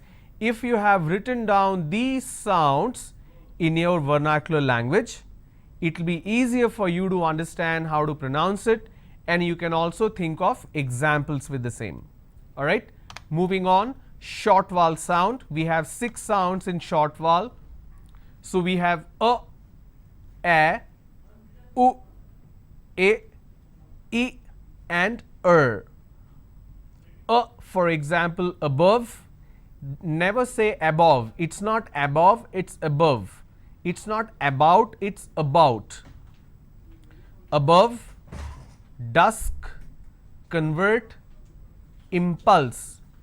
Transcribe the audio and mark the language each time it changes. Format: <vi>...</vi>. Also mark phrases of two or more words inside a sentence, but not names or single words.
<en>If you have written down these sounds in your vernacular language, it will be easier for you to understand how to pronounce it, and you can also think of examples with the same. All right. Moving on, short vowel sound. We have 6 sounds in short vowel. So we have a, u, e, and for example, above. Never say above. It's not above, it's above. It's not about, it's about. Above, dusk, convert, impulse.</en>